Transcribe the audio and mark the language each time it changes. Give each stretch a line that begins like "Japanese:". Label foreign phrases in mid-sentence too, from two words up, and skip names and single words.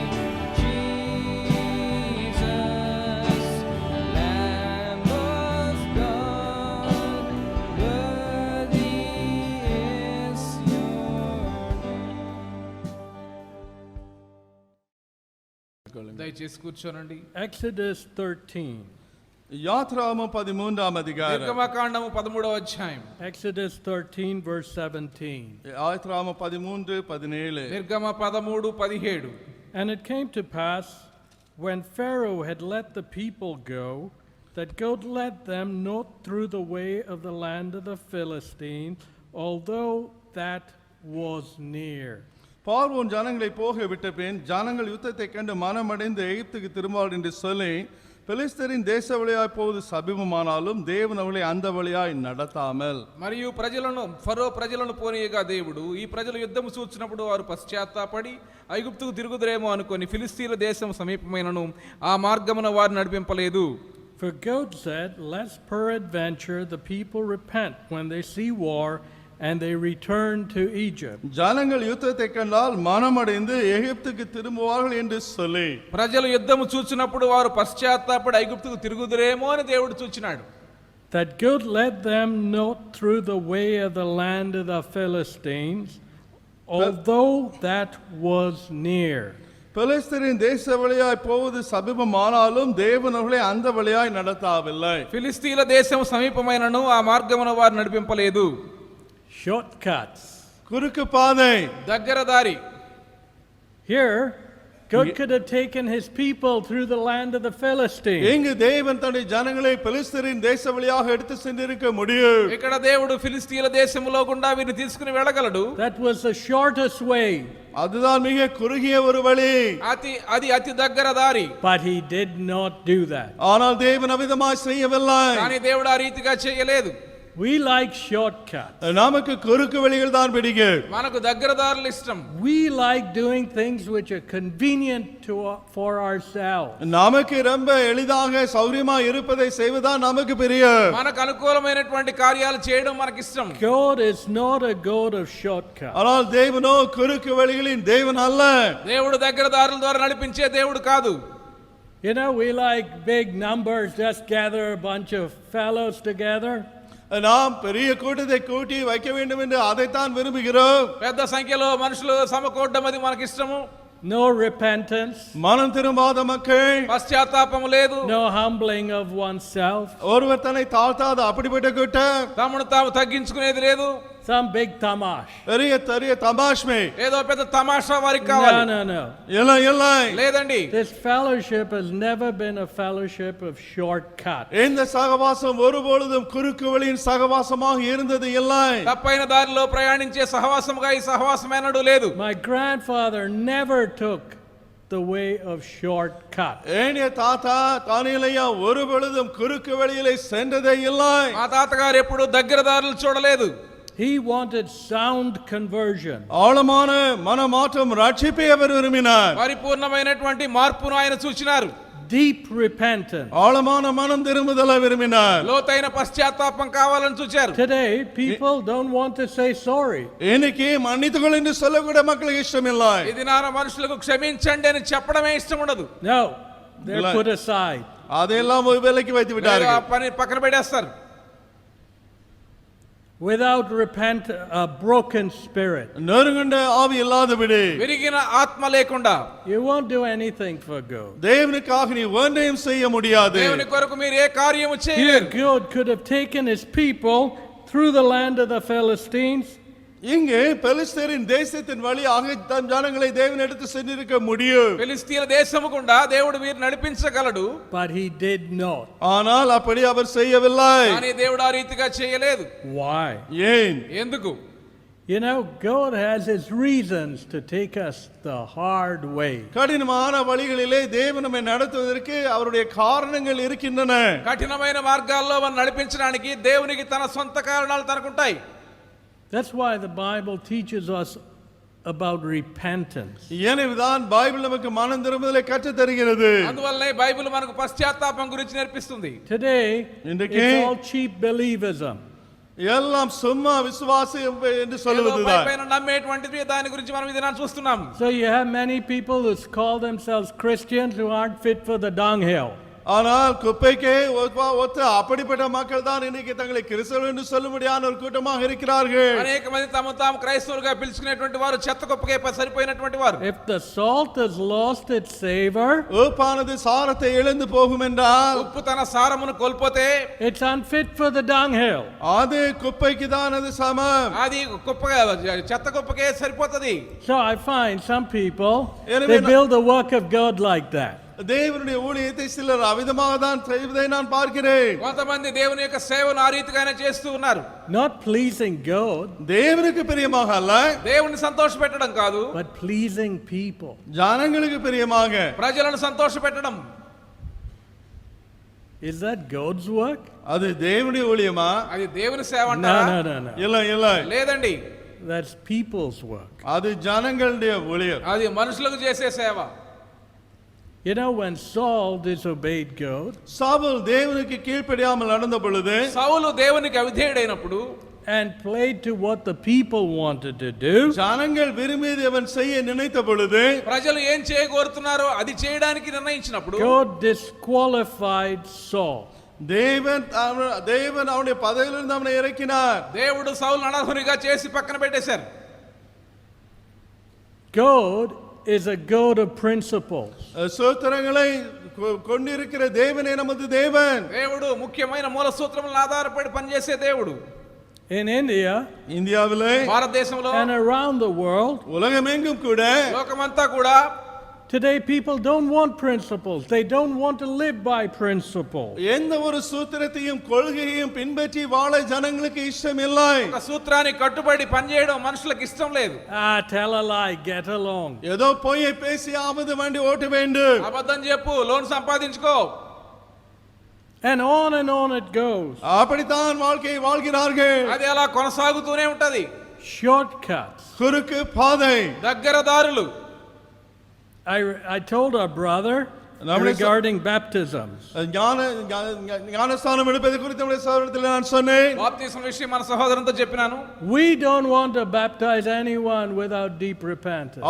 English: Jesus, Lamb of God, worthy is your name.
Telugu: దయచేసి కూర్చోనండి.
English: Exodus 13.
Tamil: யாத்ராமம் 13ஆம் அதிகாரம்.
Telugu: నిర్గమకాండము 13వ అధ్యాయం.
English: Exodus 13, verse 17.
Tamil: யாத்ராமம் 13:17.
Telugu: నిర్గమ 13:17.
English: And it came to pass, when Pharaoh had let the people go, that God led them not through the way of the land of the Philistines, although that was near.
Tamil: பார்வோன் ஜனங்களை போக விட்ட பின் ஜனங்கள் யுத்தத்தை கண்டு மனமடைந்து எகிப்துக்கு திரும்பார்கள் என்று சொல்லி பெலிஸ்தரின் தேச வழியாய் போவது சபிபமானாலும் தேவன் அவர்களை அந்த வழியாய் நடத்தாமல்
Telugu: మరియు ప్రజలను ఫరో ప్రజలను పోనీయగా దేవుడు ఈ ప్రజలు యుద్ధము చూచినప్పుడు వారు పశ్చాత్తాపడి ఐగుప్తుకు తిరుగుదురేమో అనుకొని ఫిలిస్తీన్ల దేశం సమీపమైనను ఆ మార్గమున వారు నడిపింపలేదు.
English: For God said, lest peradventure the people repent when they see war, and they returned to Egypt.
Tamil: ஜனங்கள் யுத்தத்தை கண்டால் மனமடைந்து எகிப்துக்கு திரும்புவார்கள் என்று சொல்லி
Telugu: ప్రజలు యుద్ధము చూచినప్పుడు వారు పశ్చాత్తాపడి ఐగుప్తుకు తిరుగుదురేమో అని దేవుడు చూచినాడు.
English: that God led them not through the way of the land of the Philistines, although that was near.
Tamil: பெலிஸ்தரின் தேச வழியாய் போவது சமீபமானாலும் தேவன் அவர்களை அந்த வழியாய் நடத்தவில்லை.
Telugu: ఫిలిస్తీన్ల దేశం సమీపమైనను ఆ మార్గమున వారు నడిపింపలేదు.
English: Shortcuts.
Tamil: குறுக்கு பாதை.
Telugu: దగ్గర దారి.
English: Here, God could have taken his people through the land of the Philistines.
Tamil: இங்கு தேவன் தன்னுடைய ஜனங்களை பெலிஸ்தரின் தேச வழியாக எடுத்து சென்றிருக்க முடியும்.
Telugu: ఇక్కడ దేవుడు ఫిలిస్తీన్ల దేశములో గుండా వీరిని తీసుకుని వెళ్ళగలడు.
English: That was the shortest way.
Tamil: அதுதான் மிக குறுகிய ஒரு வழி.
Telugu: అది అతి దగ్గర దారి.
English: But he did not do that.
Tamil: ஆனால் தேவன் அவிதமாய் செய்யவில்லை.
Telugu: కానీ దేవుడు ఆ రీతిగా చేయలేదు.
English: We like shortcuts.
Tamil: நமக்கு குறுக்கு வழிகள் தான் பிடிக்கும்.
Telugu: మనకు దగ్గర దారులు ఇష్టం.
English: We like doing things which are convenient for ourselves.
Tamil: நமக்கு ரொம்ப எளிதாக சௌரியமா இருப்பதை செய்வதுதான் நமக்கு பிரியம்.
Telugu: మనకు అనుకూలమైనటువంటి కార్యాలు చేయడం మనకి ఇష్టం.
English: God is not a God of shortcuts.
Tamil: ஆனால் தேவனோ குறுக்கு வழிகளின் தேவன் அல்ல.
Telugu: దేవుడు దగ్గర దారుల ద్వారా నడిపించే దేవుడు కాదు.
English: You know, we like big numbers, just gather a bunch of fellows together.
Tamil: நாம் பெரிய கூட்டத்தை கூட்டி வைக்க வேண்டும் என்று அதைத்தான் விரும்புகிறோம்.
Telugu: పెద్ద సంఖ్యలో మనుషులు సమకూడడం అది మనకి ఇష్టము.
English: No repentance.
Tamil: மனம் திரும்பாத மக்கள்.
Telugu: పశ్చాత్తాపము లేదు.
English: No humbling of oneself.
Tamil: ஒருவர் தன்னை தாழ்த்தாத அப்படிப்பட்ட கூட்டம்.
Telugu: తమను తాము తగ్గించుకునేది లేదు.
English: Some big tamash.
Tamil: பெரிய தமாஷ்மே.
Telugu: ఏదో పెద్ద తమాషా వారికి కావాలి.
English: No.
Tamil: இல்லை இல்லை.
Telugu: లేదండి.
English: This fellowship has never been a fellowship of shortcuts.
Tamil: இந்த சகவாசம் ஒருபொழுதும் குறுக்கு வழியின் சகவாசமாக இருந்தது இல்லை.
Telugu: తప్పైన దారిలో ప్రయాణించే సహవాసముగా ఈ సహవాసం ఎన్నడూ లేదు.
English: My grandfather never took the way of shortcuts.
Tamil: ஏனிய தாத்தா தானியலையா ஒருபொழுதும் குறுக்கு வழியிலே சென்றதே இல்லை.
Telugu: మా తాతగారు ఎప్పుడు దగ్గర దారులు చూడలేదు.
English: He wanted sound conversion.
Tamil: ஆழமான மனமாற்றம் ரட்சிப்பை அவர் விரும்பினார்.
Telugu: పరిపూర్ణమైనటువంటి మార్పును ఆయన సూచినారు.
English: Deep repentance.
Tamil: ஆழமான மனம் திரும்புதலை விரும்பினார்.
Telugu: లోతైన పశ్చాత్తాపం కావాలని చూచారు.
English: Today, people don't want to say sorry.
Tamil: இன்னைக்கு மன்னித்துக்கொள் என்று சொல்லக்கூட மக்களுக்கு இஷ்டம் இல்லை.
Telugu: ఇది నా మనుషులకు క్షమించండి అని చెప్పడమే ఇష్టం ఉండదు.
English: No, they're put aside.
Tamil: அதையெல்லாம் ஒரு வேலைக்கு வைத்து
Telugu: ఆ
Tamil: விட்டார்கள்.
Telugu: పని పక్కన పెట్టేస్తారు.
English: Without a broken spirit,
Tamil: நெருங்கண்ட ஆவி இல்லாதபடி
Telugu: విరిగిన ఆత్మ లేకుండా
English: you won't do anything for God.
Tamil: தேவனுக்காக நீ ஒன்றையும் செய்ய முடியாது.
Telugu: దేవుని కొరకు మీరు ఏ కార్యము
English: Here,
Telugu: చేయలేరు.
English: God could have taken his people through the land of the Philistines,
Tamil: இங்கே பெலிஸ்தரின் தேசத்தின் வழியாக தம் ஜனங்களை தேவன் எடுத்து சென்றிருக்க முடியும்.
Telugu: ఫిలిస్తీన్ల దేశము గుండా దేవుడు వీరు నడిపించగలడు.
English: but he did not.
Tamil: ஆனால் அப்படி அவர் செய்யவில்லை.
Telugu: కానీ దేవుడు ఆ రీతిగా చేయలేదు.
English: Why?
Tamil: ஏன்?
Telugu: ఎందుకు?
English: You know, God has his reasons to take us the hard way.
Tamil: கடினமான வழிகளிலே தேவன் நம்மை நடத்துவதற்கு அவருடைய காரணங்கள் இருக்கின்றன.
Telugu: కఠినమైన మార్గాల్లో మనం నడిపించడానికి దేవునికి తన సొంత కారణాలు తనకుంటాయి.
English: That's why the Bible teaches us about repentance.
Tamil: எனவேதான் பைபிள் நமக்கு மனம் திரும்புதலை கற்றுத் தருகிறது.
Telugu: అందువల్లనే బైబిల్ మనకు పశ్చాత్తాపం గురించి నేర్పిస్తుంది.
English: Today,
Tamil: இன்றைக்கு
English: it's all cheap believism.
Tamil: எல்லாம் சும்மா விசுவாசம் என்று
Telugu: ఏదో
Tamil: சொல்லுவதுதான்.
Telugu: పైన నమ్మేటువంటిది దాని గురించి మనం ఇది చూస్తున్నాం.
English: So you have many people who call themselves Christians who aren't fit for the dunghill.
Tamil: ஆனால் குப்பைக்கே ஒத்த அப்படிப்பட்ட மக்கள் தான் இன்னைக்கு தங்களை கிறிஸ்தவர்கள் என்று சொல்லும்படியான ஒரு கூட்டமாக இருக்கிறார்கள்.
Telugu: అనేక మంది తమ తాము క్రైస్తవులుగా పిలుచుకునేటువంటి వారు చెత్త కుప్పకే సరిపోయినటువంటి వారు.
English: If the salt has lost its savor,
Tamil: உப்பானது சாரத்தை இழந்து போகும் என்றால்
Telugu: ఉప్పు తన సారమును కోల్పోతే
English: it's unfit for the dunghill.
Tamil: அது குப்பைக்கு தான் அது சமம்.
Telugu: అది కుప్పగా చెత్త కుప్పకే సరిపోతది.
English: So I find some people, Anyway, they build the work of God like that.
Tamil: தேவனுடைய ஊழியத்தை சிலர் அவிதமாக தான் செய்வதை நான் பார்க்கிறேன்.
Telugu: కొంతమంది దేవుని యొక్క సేవను ఆ రీతిగానే చేస్తూ ఉన్నారు.
English: Not pleasing God,
Tamil: தேவனுக்கு பிரியமாக அல்ல,
Telugu: దేవుని సంతోషపెట్టడం కాదు,
English: but pleasing people.
Tamil: ஜனங்களுக்கு பிரியமாக.
Telugu: ప్రజలను సంతోషపెట్టడం.
English: Is that God's work?
Tamil: அது தேவனுடைய ஊழியமா?
Telugu: అది దేవుని సేవ అంటారా?
English: No.
Tamil: இல்லை இல்லை,
Telugu: లేదండి,
English: That's people's work.
Tamil: அது ஜனங்களுடைய ஊழியம்.
Telugu: అది మనుషులకు చేసే సేవ.
English: You know, when Saul disobeyed God,
Tamil: சாவுல் தேவனுக்கு கீழ்ப்படியாமல் நடந்த பொழுது
Telugu: సౌలు దేవునికి అవిధేయుడైనప్పుడు
English: and played to what the people wanted to do,
Tamil: ஜனங்கள் விரும்பியதை அவன் செய்ய நினைத்த பொழுது
Telugu: ప్రజలు ఏం చేయగోరుతున్నారో అది చేయడానికి నిర్ణయించినప్పుడు
English: God disqualified Saul.
Tamil: தேவன் அவனுடைய பதவியிலிருந்து அவனை இறக்கினார்.
Telugu: దేవుడు సౌలు అనర్హునిగా చేసి పక్కన పెట్టేశారు.
English: God is a God of principles.
Tamil: சூத்திரங்களை கொண்டிருக்கிற தேவனே நமது தேவன்.
Telugu: దేవుడు ముఖ్యమైన మూల సూత్రములను ఆధారపడి పనిచేసే దేవుడు.
English: In India
Tamil: இந்தியாவிலே
Telugu: భారతదేశంలో
English: and around the world,
Tamil: உலகமெங்கும் கூட
Telugu: లోకమంతా కూడా
English: today people don't want principles. They don't want to live by principles.
Tamil: எந்த ஒரு சூத்திரத்தையும் கொள்கையையும் பின்பற்றி வாழ ஜனங்களுக்கு இஷ்டம் இல்லை.
Telugu: ఒక సూత్రానికి కట్టుబడి పనిచేయడం మనుషులకు ఇష్టం లేదు.
English: Tell a lie, get along.
Tamil: ஏதோ பொய்யை பேசி ஆவது வண்டி ஓட்ட வேண்டும்.
Telugu: అబద్ధం చెప్పు, లోన్ సంపాదించుకో.
English: And on it goes.
Tamil: அப்படித்தான் வாழ்க்கையை வாழ்கிறார்கள்.
Telugu: అది అలా కొనసాగుతూనే ఉంటది.
English: Shortcuts.
Tamil: குறுக்கு பாதை.
Telugu: దగ్గర దారులు.
English: I told our brother regarding baptisms.
Tamil: ஞானஸ்நானம் எடுப்பது குறித்து நம்முடைய சகோதரத்தில் நான் சொன்னேன்.
Telugu: బాప్తిసం విషయం మన సహోదరునితో చెప్పినాను.
English: We don't want to baptize anyone without deep repentance.